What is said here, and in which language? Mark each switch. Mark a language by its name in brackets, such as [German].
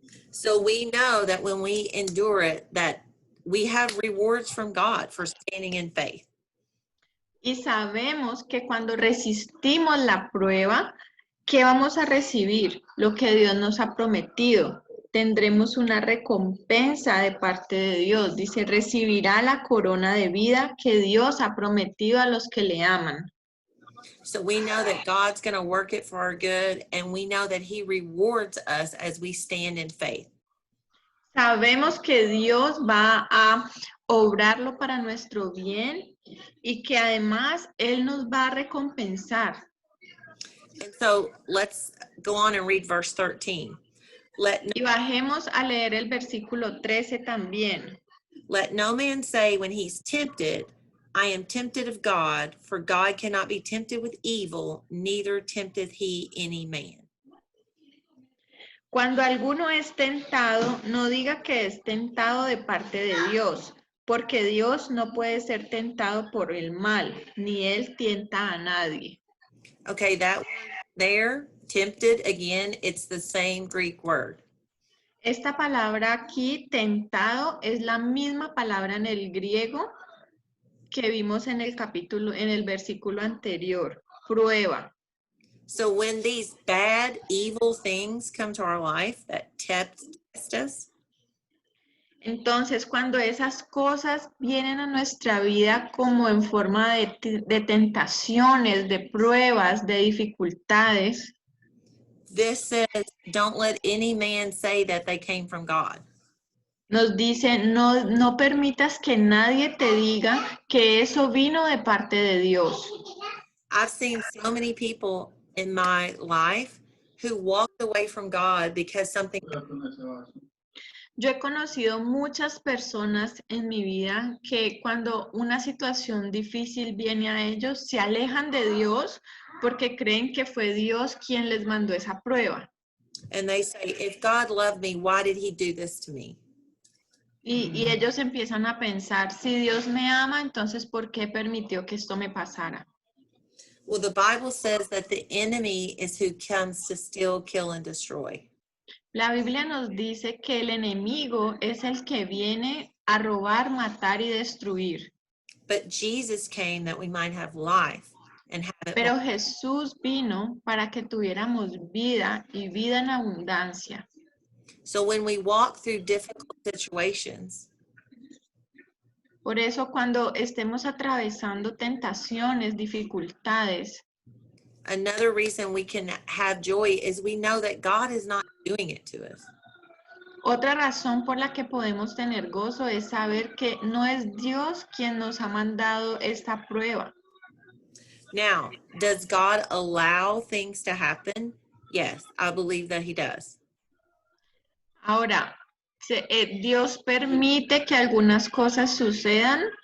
[English] So we know that when we endure it, that we have rewards from God for standing in faith. [Spanish] Y sabemos que cuando resistimos la prueba, ¿qué vamos a recibir? Lo que Dios nos ha prometido. Tendremos una recompensa de parte de Dios. Dice, recibirá la corona de vida que Dios ha prometido a los que le aman. [English] So we know that God's going to work it for our good, and we know that he rewards us as we stand in faith. [Spanish] Sabemos que Dios va a obrarlo para nuestro bien y que además Él nos va a recompensar. [English] And so let's go on and read verse 13. [Spanish] Y bajemos a leer el versículo 13 también. [English] Let no man say when he's tempted, I am tempted of God, for God cannot be tempted with evil, neither tempteth he any man. [Spanish] Cuando alguno es tentado, no diga que es tentado de parte de Dios, porque Dios no puede ser tentado por el mal, ni Él tienta a nadie. [English] Okay, that word there, tempted, again, it's the same Greek word. [Spanish] Esta palabra aquí, tentado, es la misma palabra en el griego que vimos en el capítulo, en el versículo anterior, prueba. [English] So when these bad, evil things come to our life that test us, [Spanish] Entonces, cuando esas cosas vienen a nuestra vida como en forma de tentaciones, de pruebas, de dificultades, [English] this says, don't let any man say that they came from God. [Spanish] nos dice, no, no permitas que nadie te diga que eso vino de parte de Dios. [English] I've seen so many people in my life who walked away from God because something. [Spanish] Yo he conocido muchas personas en mi vida que cuando una situación difícil viene a ellos, se alejan de Dios porque creen que fue Dios quien les mandó esa prueba. [English] And they say, if God loved me, why did he do this to me? [Spanish] Y ellos empiezan a pensar, si Dios me ama, entonces ¿por qué permitió que esto me pasara? [English] Well, the Bible says that the enemy is who comes to steal, kill, and destroy. [Spanish] La Biblia nos dice que el enemigo es el que viene a robar, matar y destruir. [English] But Jesus came that we might have life and have it. [Spanish] Pero Jesús vino para que tuviéramos vida y vida en abundancia. [English] So when we walk through difficult situations, [Spanish] Por eso cuando estemos atravesando tentaciones, dificultades, [English] another reason we can have joy is we know that God is not doing it to us. [Spanish] otra razón por la que podemos tener gozo es saber que no es Dios quien nos ha mandado esta prueba. [English] Now, does God allow things to happen? Yes, I believe that he does. [Spanish] Ahora, ¿Dios permite que algunas cosas sucedan?